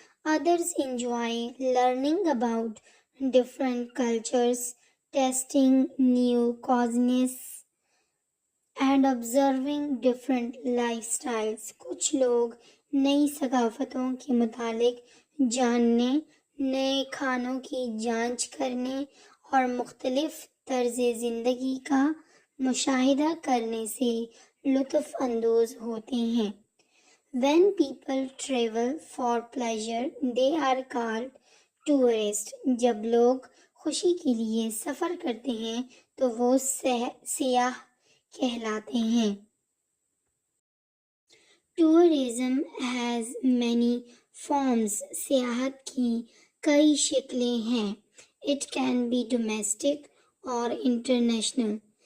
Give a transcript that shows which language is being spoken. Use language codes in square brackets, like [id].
[en] Others enjoy learning about different cultures, tasting new cuisines, and observing different lifestyles. [ur] کچھ لوگ نئی ثقافتوں کے متعلق جاننے، نئے کھانوں کی جانچ کرنے اور مختلف طرز زندگی کا مشاہدہ کرنے سے لطف اندوز ہوتے ہیں. [en] When people travel for pleasure, they are called tourists. [ur] جب لوگ خوشی کے لیے سفر کرتے ہیں تو وہ سیاح کہلاتے ہیں. [en] Tourism has many forms. [ur] سیاحت کی کئی شکلیں ہیں. [en] It can be domestic or international.